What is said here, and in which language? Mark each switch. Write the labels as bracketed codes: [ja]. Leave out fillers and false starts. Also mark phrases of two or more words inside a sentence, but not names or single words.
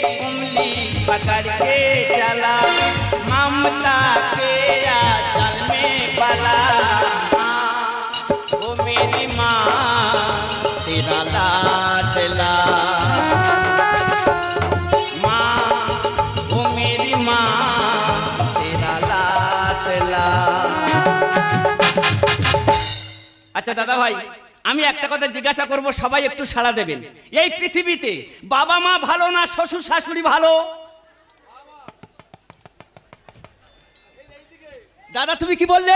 [hi] उंगली पकड़ के चला ममता के आंचल में पला माँ, ओ मेरी माँ तेरा लाडला माँ, ओ मेरी माँ तेरा लाडला। [bn] আচ্ছা দাদা ভাই, আমি একটা কথা জিজ্ঞাসা করব, সবাই একটু সাড়া দেবেন। এই পৃথিবীতে বাবা মা ভালো না শ্বশুর শাশুড়ি ভালো? দাদা তুমি কি বললে?